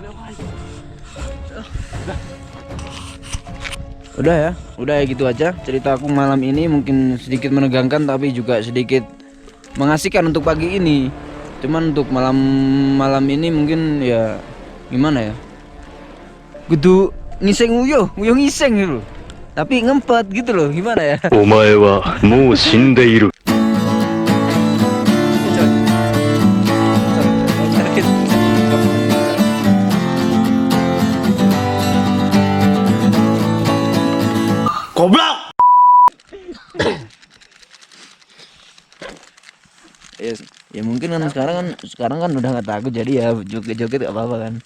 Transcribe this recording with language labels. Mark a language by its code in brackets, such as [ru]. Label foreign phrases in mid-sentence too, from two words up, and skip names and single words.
[id] Udah ya gitu aja cerita aku malam ini, mungkin sedikit menegangkan tapi juga sedikit mengasihkan untuk pagi ini. Cuman untuk malam ini mungkin ya gimana ya? [jv] Kudu ngiseng uyuh ngiseng gitu. [id] Tapi ngempet gitu loh, gimana ya? [ja] お前はもう死んでいる。 [id] Goblok. Ya mungkin kan sekarang kan udah nggak takut, jadi ya joget-joget gak apa-apa kan.